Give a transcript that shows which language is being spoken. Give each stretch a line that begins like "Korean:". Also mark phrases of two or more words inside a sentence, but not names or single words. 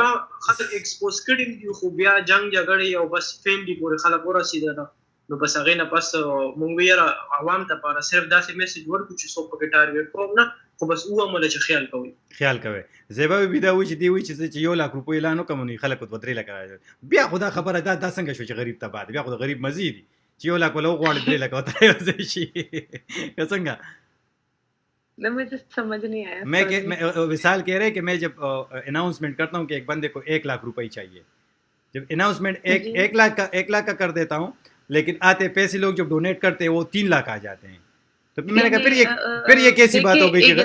Pashto: ما خلک ایکسپوز کړي دي, خو بیا جنگ جګړه او بس فیملی پورې خلک ورسېدل, نو بس هغه نه پس مونږ یې عوام ته پر صرف داسې میسج ورکو چې څوک پکې ټارګټ کوم نه, خو بس عمله چې خیال کوئ. خیال کوي. زیبا بي دا وایي چې دی وایي چې 1 لک روپۍ اعلان وکړم نو خلک ورته 3 لک راځي. بیا خو دا خبره دا څنګه شو چې غریب تباه دی؟ بیا خو د غریب مزید دی چې 1 لک ولا وغواړي 3 لک ورته راځي شي څنګه؟
Urdu: مجھے سمجھ نہیں آیا. میں وصال کہہ رہے کہ میں جب اناؤنسمنٹ کرتا ہوں کہ ایک بندے کو 1 لاکھ روپئے چاہیے, جب اناؤنسمنٹ 1 لاکھ کا کر دیتا ہوں, لیکن آتے پیسے لوگ جب ڈونیٹ کرتے ہیں وہ 3 لاکھ آ جاتے ہیں. تو میں نے کہا پھر یہ کیسی بات ہو گئی کہ